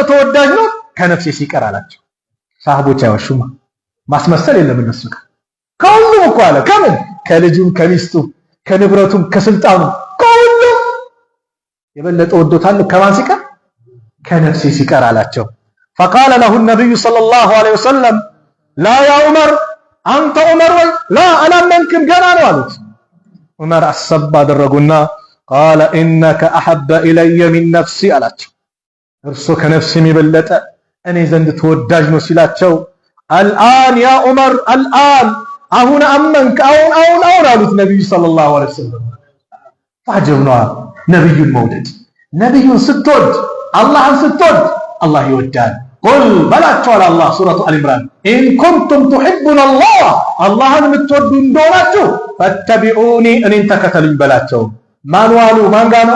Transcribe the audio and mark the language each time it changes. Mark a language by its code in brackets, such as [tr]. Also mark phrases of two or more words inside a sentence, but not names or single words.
[am] ተወዳጅ ነው ከነፍሴ ሲቀር አላቸው ሳህቦች አይወሹማ ማስመሰል የለም እነሱ ከሁሉም እኮ አለ ከምን ከልጁም ከሚስቱ ከንብረቱም ከስልጣኑ ከሁሉም የበለጠ ወዶታል ከማን ሲቀር ከነፍሴ ሲቀር አላቸው [ar] فقال له النبي صلى الله عليه وسلم لا يا عمر انت عمر لا انا منكم [am] ገና ነው አሉት ዑመር አሰብ አደረጉና [ar] قال انك احب الي من نفسي [am] አላቸው እርሱ ከነፍስም የበለጠ እኔ ዘንድ ተወዳጅ ነው ሲላቸው [ar] الآن يا عمر الآن [am] አሁን አመንክ አሁን አሉት ነብዩ [ar] صلى الله عليه وسلم። [am] ታጀብና ነብዩን መውደድ ነብዩን ስትወድ አላህን ስትወድ አላህ ይወዳል። ቁል በላቸዋል አላህ [ar] سورة آل عمران إن كنتم تحبون [am] አላህን የምትወዱ እንደሆናችሁ ፈተቢዑኒ እኔን ተከተሉኝ በላቸው። ማን ዋሉ ማን ጋር ነው?